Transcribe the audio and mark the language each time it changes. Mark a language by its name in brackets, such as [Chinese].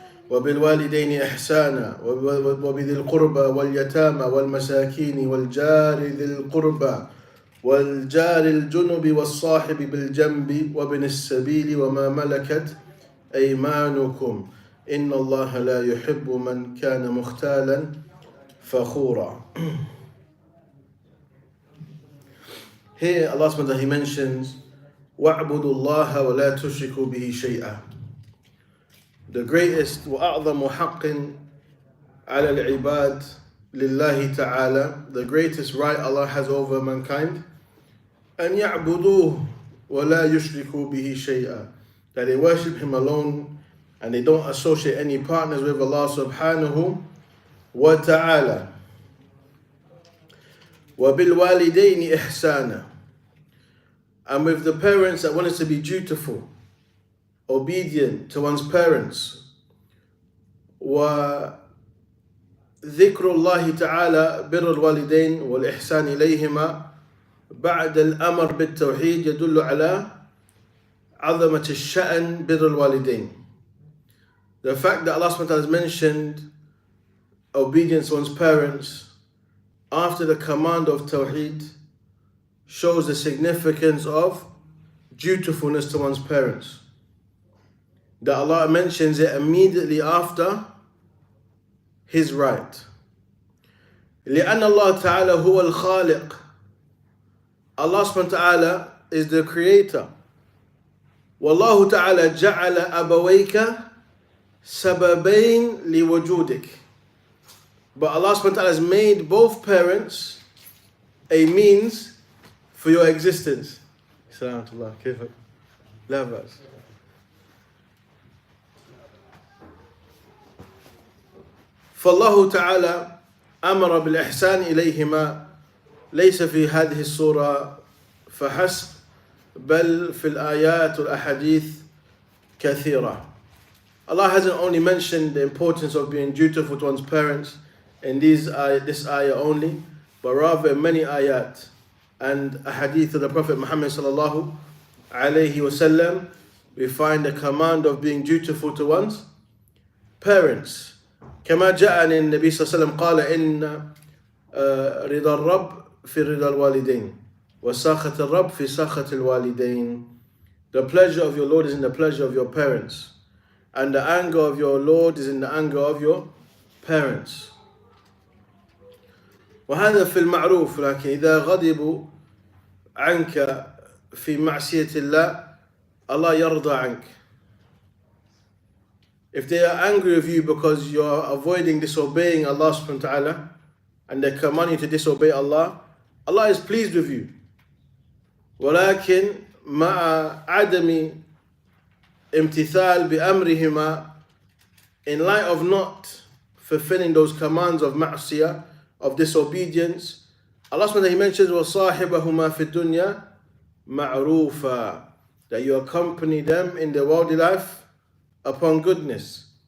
[Arabic] وَبِالْوَالِدَيْنِ إِحْسَانًا وَبِذِي الْقُرْبَى وَالْيَتَامَى وَالْمَسَاكِينِ وَالْجَارِ ذِي الْقُرْبَى وَالْجَارِ الْجُنُبِ وَالصَّاحِبِ بِالْجَنبِ وَابْنِ السَّبِيلِ وَمَا مَلَكَتْ أَيْمَانُكُمْ إِنَّ اللَّهَ لَا يُحِبُّ مَنْ كَانَ مُخْتَالًا فَخُورًا. [English] Here Allah subhanahu wa ta'ala mentions [Arabic] وَاعْبُدُوا اللَّهَ وَلَا تُشْرِكُوا بِهِ شَيْئًا. [English] The greatest [Arabic] وَأَعْظَمُ حَقٍّ عَلَى الْعِبَادِ لِلَّهِ تَعَالَى, [English] the greatest right Allah has over mankind, [Arabic] أَنْ يَعْبُدُوهُ وَلَا يُشْرِكُوا بِهِ شَيْئًا, [English] that they worship Him alone and they don't associate any partners with Allah subhanahu wa ta'ala. [Arabic] وَبِالْوَالِدَيْنِ إِحْسَانًا, [English] and with the parents that want us to be dutiful, obedient to one's parents. [Arabic] وذكر الله تعالى بر الوالدين والإحسان إليهما بعد الأمر بالتوحيد يدل على عظمة الشأن بر الوالدين. [English] The fact that Allah SWT has mentioned obedience to one's parents after the command of Tawheed shows the significance of dutifulness to one's parents. That Allah mentions it immediately after His right. [Arabic] لأن الله تعالى هو الخالق. [English] Allah subhanahu wa ta'ala is the creator. [Arabic] والله تعالى جعل أبويك سببين لوجودك. [English] But Allah subhanahu wa ta'ala has made both parents a means for your existence. [Arabic] Salamatullah, kayfak? La ba'as. فالله تعالى أمر بالإحسان إليهما ليس في هذه السورة فحسب بل في الآيات والأحاديث كثيرة. [English] Allah hasn't only mentioned the importance of being dutiful to one's parents in this ayah only, but rather in many ayat and ahadith of the Prophet Muhammad sallallahu alayhi wasallam, we find the command of being dutiful to one's parents. [Arabic] كما جاء عن النبي صلى الله عليه وسلم قال إن رضا الرب في رضا الوالدين وسخط الرب في سخط الوالدين. [English] The pleasure of your Lord is in the pleasure of your parents, and the anger of your Lord is in the anger of your parents. [Arabic] وهذا في المعروف، لكن إذا غضبوا عنك في معصية الله Allah يرضى عنك. [English] If they are angry with you because you are avoiding disobeying Allah subhanahu wa ta'ala and they command you to disobey Allah, Allah is pleased with you. [Arabic] ولكن مع عدم امتثال بأمرهما, [English] in light of not fulfilling those commands of ma'siyah, of disobedience, Allah subhanahu wa ta'ala mentions [Arabic] وَصَاحِبَهُمَا فِي الدُّنْيَا مَعْرُوفًا, [English] that you accompany them in their worldly life upon goodness.